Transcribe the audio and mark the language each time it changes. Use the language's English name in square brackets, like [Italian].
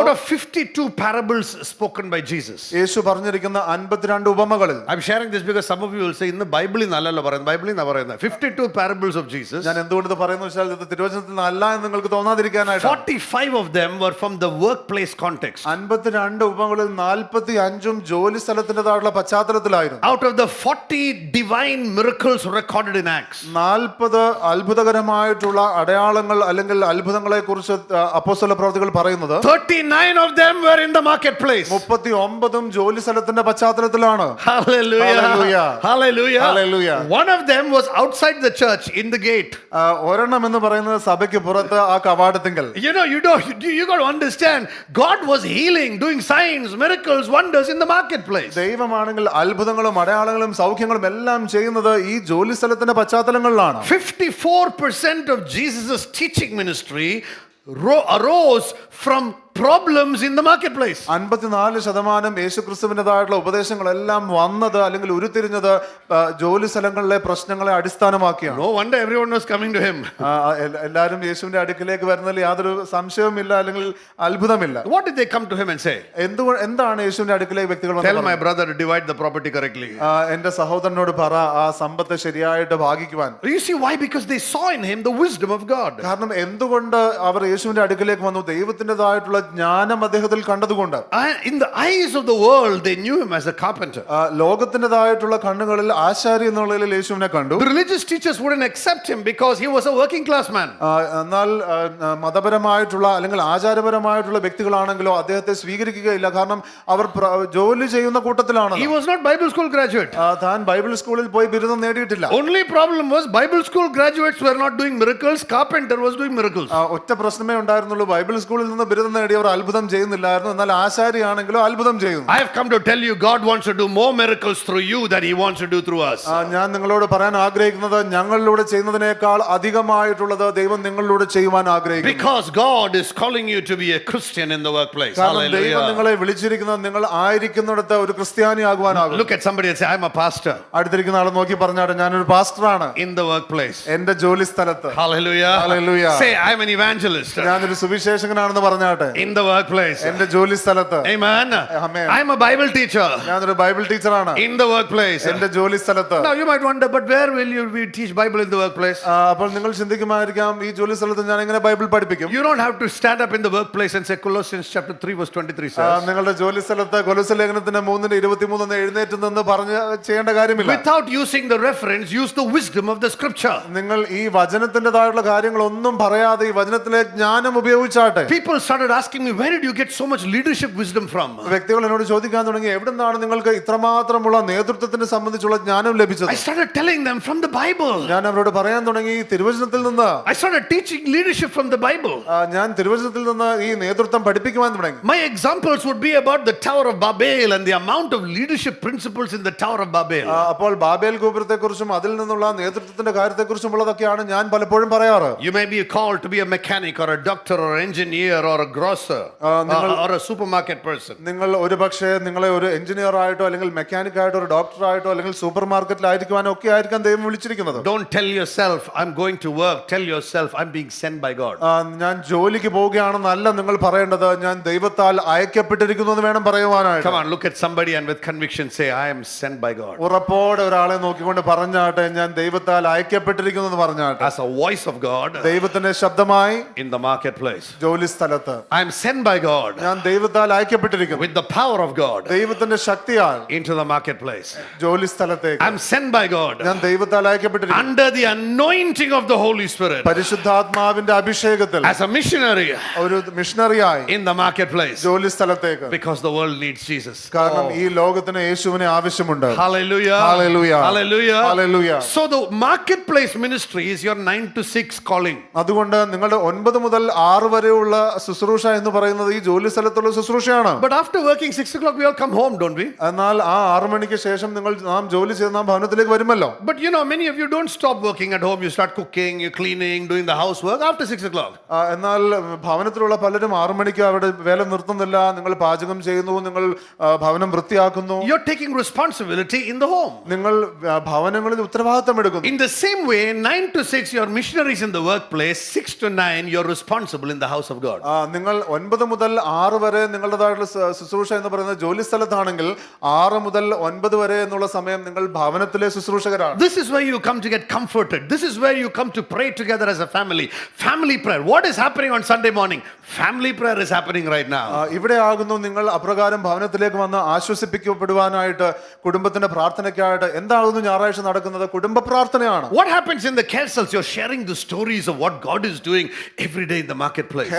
[English] Out of 52 parables spoken by Jesus, [Malayalam] യേശു പറഞ്ഞിരിക്കുന്ന 52 ഉപമകളിൽ, [English] I'm sharing this because some of you will say, in the Bible in [Malayalam] nallalla parayunnu, [English] Bible in [Malayalam] parayunnu, [English] 52 parables of Jesus, [Malayalam] ഞാൻ എന്തുകൊണ്ട് ഇത് പറയുന്നു വെച്ചാൽ ഇത് തിരുവചനത്തിൽ നിന്ന് അല്ല എന്ന് നിങ്ങൾക്ക് തോന്നാതിരിക്കാനായിട്ട്. [English] 45 of them were from the workplace context. [Malayalam] 52 ഉപമകളിൽ 45ഉം ജോലി സ്ഥലത്തിൻ്റെതായുള്ള പശ്ചാത്തലത്തിലായിരുന്നു. [English] Out of the 40 divine miracles recorded in Acts, [Malayalam] 40 അത്ഭുതകരമായിട്ടുള്ള അടയാളങ്ങൾ അല്ലെങ്കിൽ അത്ഭുതങ്ങളെ കുറിച്ച് അപ്പോസ്തല പ്രവൃത്തികൾ പറയുന്നത് [English] 39 of them were in the marketplace. [Malayalam] 39ഉം ജോലി സ്ഥലത്തിന്റെ പശ്ചാത്തലത്തിലാണ്. Hallelujah. Hallelujah. Hallelujah. Hallelujah. [English] One of them was outside the church in the gate. [Malayalam] ഒരെണ്ണം എന്ന് പറയുന്നത് സഭയ്ക്ക് പുറത്ത് ആ കവാടത്തിങ്കൽ. [English] You know, you got to understand, God was healing, doing signs, miracles, wonders in the marketplace. [Malayalam] ദൈവമാണെങ്കിൽ അത്ഭുതങ്ങളും അടയാളങ്ങളും സൗഖ്യങ്ങളും എല്ലാം ചെയ്യുന്നത് ഈ ജോലി സ്ഥലത്തിന്റെ പശ്ചാത്തലങ്ങളിലാണ്. [English] 54% of Jesus' teaching ministry arose from problems in the marketplace. [Malayalam] 54% യേശുക്രിസ്തുവിൻ്റെതായിട്ടുള്ള ഉപദേശങ്ങളെല്ലാം വന്നത് അല്ലെങ്കിൽ ഉരുത്തിരിഞ്ഞത് ജോലി സ്ഥലങ്ങളിലെ പ്രശ്നങ്ങളെ അടിസ്ഥാനമാക്കിയാണ്. [English] No wonder everyone was coming to him. [Malayalam] എല്ലാവരും യേശുവിന്റെ അടുക്കിലേക്ക് വരുന്നതിൽ യാതൊരു സംശയവുമില്ല അല്ലെങ്കിൽ അത്ഭുതമില്ല. [English] What did they come to him and say? [Malayalam] എന്താണ് യേശുവിന്റെ അടുക്കിലേക്ക് വ്യക്തികൾ [English] Tell [Malayalam] വന്നത്? [English] my brother to divide the property correctly. [Malayalam] എന്റെ സഹോദരനോട് പറ ആ സമ്പത്ത് ശരിയായിട്ട് ഭാഗിക്കുവാൻ. [English] You see why? Because they saw in him the wisdom of God. [Malayalam] കാരണം എന്തുകൊണ്ട് അവർ യേശുവിന്റെ അടുക്കിലേക്ക് വന്നു? ദൈവത്തിൻ്റെതായിട്ടുള്ള ജ്ഞാനം അദ്ദേഹത്തിൽ കണ്ടതുകൊണ്ട്. [English] In the eyes of the world, they knew him as a carpenter. [Malayalam] ലോകത്തിൻ്റെതായിട്ടുള്ള കണ്ണുകളിൽ ആശാരി എന്നുള്ളതിൽ യേശുവിനെ കണ്ടു. [English] The religious teachers wouldn't accept him because he was a working class man. [Malayalam] എന്നാൽ മതപരമായിട്ടുള്ള അല്ലെങ്കിൽ ആചാരപരമായിട്ടുള്ള വ്യക്തികളാണെങ്കിലോ അദ്ദേഹത്തെ സ്വീകരിക്കുകയില്ല. കാരണം അവർ ജോലി ചെയ്യുന്ന കൂട്ടത്തിലാണ്. [English] He was not Bible school graduate. [Malayalam] താൻ ബൈബിൾ സ്കൂളിൽ പോയി ബിരുദം നേടിയിട്ടില്ല. [English] Only problem was Bible school graduates were not doing miracles. Carpenter was doing miracles. [Malayalam] ഒറ്റ പ്രശ്നമേ ഉണ്ടായിരുന്നുള്ളൂ. ബൈബിൾ സ്കൂളിൽ നിന്ന് ബിരുദം നേടിയ അവർ അത്ഭുതം ചെയ്യുന്നില്ലായിരുന്നു, എന്നാൽ ആശാരിയാണെങ്കിലും അത്ഭുതം ചെയ്യുന്നു. [English] I have come to tell you, God wants to do more miracles through you than He wants to do through us. [Malayalam] ഞാൻ നിങ്ങളോട് പറയാൻ ആഗ്രഹിക്കുന്നത് ഞങ്ങളിലൂടെ ചെയ്യുന്നതിനേക്കാൾ അധികമായിട്ടുള്ളത് ദൈവം നിങ്ങളിലൂടെ ചെയ്യുവാൻ ആഗ്രഹിക്കുന്നു. [English] Because God is calling you to be a Christian in the workplace. [Malayalam] കാരണം ദൈവം Hallelujah. നിങ്ങളെ വിളിച്ചിരിക്കുന്നത് നിങ്ങൾ ആയിരിക്കുന്നിടത്ത് ഒരു ക്രിസ്ത്യാനിയാകുവാനാകും. [English] Look at somebody and say, I'm a pastor [Malayalam] അടുത്തിരിക്കുന്ന ആളെ നോക്കി പറഞ്ഞാട്ടെ, ഞാനൊരു പാസ്റ്ററാണ് [English] in the workplace. [Malayalam] എന്റെ ജോലി സ്ഥലത്ത്. Hallelujah. Hallelujah. [English] Say, I'm an evangelist [Malayalam] ഞാനൊരു സുവിശേഷകനാണെന്ന് പറഞ്ഞാട്ടെ [English] in the workplace. [Malayalam] എന്റെ ജോലി സ്ഥലത്ത്. Amen. Amen. [English] I'm a Bible teacher [Malayalam] ഞാനൊരു ബൈബിൾ ടീച്ചറാണ് [English] in the workplace. [Malayalam] എന്റെ ജോലി സ്ഥലത്ത്. [English] Now you might wonder, but where will you teach Bible in the workplace? [Malayalam] അപ്പോൾ നിങ്ങൾ ചിന്തിക്കുമായിരിക്കാം, ഈ ജോലി സ്ഥലത്ത് ഞാൻ എങ്ങനെ ബൈബിൾ പഠിപ്പിക്കും? [English] You don't have to stand up in the workplace and say Colossians chapter 3 verse 23 says. [Malayalam] നിങ്ങളുടെ ജോലി സ്ഥലത്ത് കൊലോസ്യ ലേഖനത്തിന്റെ 3:23 എഴുന്നേറ്റ് നിന്ന് പറഞ്ഞ് ചെയ്യേണ്ട കാര്യമില്ല. [English] Without using the reference, use the wisdom of the scripture. [Malayalam] നിങ്ങൾ ഈ വചനത്തിൻ്റെതായുള്ള കാര്യങ്ങളൊന്നും പറയാതെ ഈ വചനത്തിലെ ജ്ഞാനം ഉപയോഗിച്ചാട്ടെ. [English] People started asking me, where did you get so much leadership wisdom from? [Malayalam] വ്യക്തികൾ എന്നോട് ചോദിക്കാൻ തുടങ്ങി, എവിടുന്നാണ് നിങ്ങൾക്ക് ഇത്രമാത്രമുള്ള നേതൃത്വത്തിനെ സംബന്ധിച്ചുള്ള ജ്ഞാനം ലഭിച്ചത്? [English] I started telling them from the Bible. [Malayalam] ഞാൻ അവരോട് പറയാൻ തുടങ്ങി തിരുവചനത്തിൽ നിന്ന്. [English] I started teaching leadership from the Bible. [Malayalam] ഞാൻ തിരുവചനത്തിൽ നിന്ന് ഈ നേതൃത്വം പഠിപ്പിക്കുവാൻ തുടങ്ങി. [English] My examples would be about the Tower of Babel and the amount of leadership principles in the Tower of Babel. [Malayalam] അപ്പോൾ ബാബേൽ ഗോപുരത്തെക്കുറിച്ചും അതിൽ നിന്നുള്ള നേതൃത്വത്തിന്റെ കാര്യത്തെക്കുറിച്ചുമുള്ളതൊക്കെയാണ് ഞാൻ പലപ്പോഴും പറയാറ്. [English] You may be called to be a mechanic or a doctor or engineer or a grocer or a supermarket person. [Malayalam] നിങ്ങൾ ഒരുപക്ഷെ നിങ്ങളെ ഒരു എഞ്ചിനീയർ ആയിട്ടോ അല്ലെങ്കിൽ മെക്കാനിക് ആയിട്ടോ ഒരു ഡോക്ടർ ആയിട്ടോ അല്ലെങ്കിൽ സൂപ്പർ മാർക്കറ്റിലായിരിക്കുവാനോ ഒക്കെ ആയിരിക്കാം ദൈവം വിളിച്ചിരിക്കുന്നത്. [English] Don't tell yourself I'm going to work. Tell yourself I'm being sent by God. [Malayalam] ഞാൻ ജോലിക്ക് പോവുകയാണെന്നല്ല നിങ്ങൾ പറയേണ്ടത്, ഞാൻ ദൈവത്താൽ അയക്കപ്പെട്ടിരിക്കുന്നു എന്ന് വേണം പറയുവാനായിട്ട്. [English] Come on, look at somebody and with conviction say I am sent by God. [Malayalam] ഉറപ്പോടെ ഒരാളെ നോക്കിക്കൊണ്ട് പറഞ്ഞാട്ടെ, ഞാൻ ദൈവത്താൽ അയക്കപ്പെട്ടിരിക്കുന്നു എന്ന് പറഞ്ഞാട്ടെ. [English] As a voice of God [Malayalam] ദൈവത്തിന്റെ ശബ്ദമായി [English] in the marketplace. [Malayalam] ജോലി സ്ഥലത്ത് [English] I am sent by God [Malayalam] ഞാൻ ദൈവത്താൽ അയക്കപ്പെട്ടിരിക്കുന്നു. [English] with the power of God [Malayalam] ദൈവത്തിന്റെ ശക്തിയാൽ [English] into the marketplace. [Malayalam] ജോലി സ്ഥലത്തേക്ക് [English] I am sent by God [Malayalam] ഞാൻ ദൈവത്താൽ അയക്കപ്പെട്ടിരിക്കുന്നു. [English] under the anointing of the Holy Spirit [Malayalam] പരിശുദ്ധാത്മാവിന്റെ അഭിഷേകത്തിൽ [English] as a missionary [Malayalam] ഒരു മിഷണറിയായി [English] in the marketplace [Malayalam] ജോലി സ്ഥലത്തേക്ക്. [English] because the world needs Jesus. [Malayalam] കാരണം ഈ ലോകത്തിന് യേശുവിനെ ആവശ്യമുണ്ട്. Hallelujah. Hallelujah. Hallelujah. Hallelujah. [English] So the marketplace ministry is your 9 to 6 calling. [Malayalam] അതുകൊണ്ട് നിങ്ങളുടെ 9 മുതൽ 6 വരെയുള്ള ശുശ്രൂഷ എന്ന് പറയുന്നത് ഈ ജോലി സ്ഥലത്തുള്ള ശുശ്രൂഷയാണ്. [English] But after working 6 o'clock we all come home, don't we? [Malayalam] എന്നാൽ ആ 6 മണിക്ക് ശേഷം നാം ജോലി ചെയ്ത് നാം ഭവനത്തിലേക്ക് വരുമല്ലോ. [English] But you know, many of you don't stop working at home. You start cooking, you cleaning, doing the housework after 6 o'clock. [Malayalam] എന്നാൽ ഭവനത്തിലുള്ള പലരും 6 മണിക്ക് അവരുടെ വേല നിർത്തുന്നില്ല. നിങ്ങൾ പാചകം ചെയ്യുന്നു, നിങ്ങൾ ഭവനം വൃത്തിയാക്കുന്നു. [English] You're taking responsibility in the home. [Malayalam] നിങ്ങൾ ഭവനങ്ങളിൽ ഉത്തരവാദിത്തം എടുക്കുന്നു. [English] In the same way, 9 to 6 you're missionaries in the workplace, 6 to 9 you're responsible in the house of God. [Malayalam] നിങ്ങൾ 9 മുതൽ 6 വരെ നിങ്ങളുടേതായിട്ടുള്ള ശുശ്രൂഷ എന്ന് പറയുന്നത് ജോലി സ്ഥലത്താണെങ്കിൽ 6 മുതൽ 9 വരെ എന്നുള്ള സമയം നിങ്ങൾ ഭവനത്തിലെ ശുശ്രൂഷകരാണ്. [English] This is where you come to get comforted. This is where you come to pray together as a family. Family prayer. What is happening on Sunday morning? Family prayer is happening right now. [Malayalam] ഇവിടെ ആകുന്നു നിങ്ങൾ അപ്രകാരം ഭവനത്തിലേക്ക് വന്ന് ആശ്വസിപ്പിക്കപ്പെടുവാനായിട്ട്, കുടുംബത്തിന്റെ പ്രാർത്ഥനയ്ക്കായിട്ട്. എന്താകുന്നു ഞായറാഴ്ച നടക്കുന്നത്? കുടുംബ പ്രാർത്ഥനയാണ്. [English] What happens in the care cells? You're sharing the stories of what God is doing every day in the marketplace.